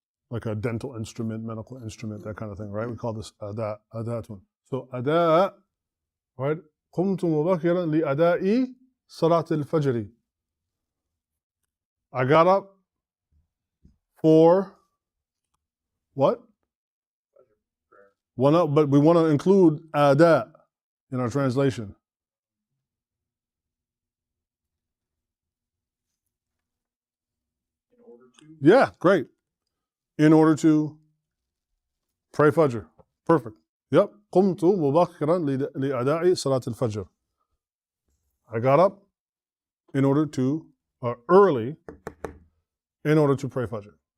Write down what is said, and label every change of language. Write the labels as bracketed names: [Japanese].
[English] Like a dental instrument, medical instrument, that kind of thing, right? We call this adatun. So ada, right? [Arabic] قمت مبكرا لأداء صلاة الفجر. [English] I got up for what? But we want to include ada in our translation. Yeah, great. In order to pray Fajr. Perfect. Yep. [Arabic] قمت مبكرا لأداء صلاة الفجر. [English] I got up in order to, early, in order to pray Fajr.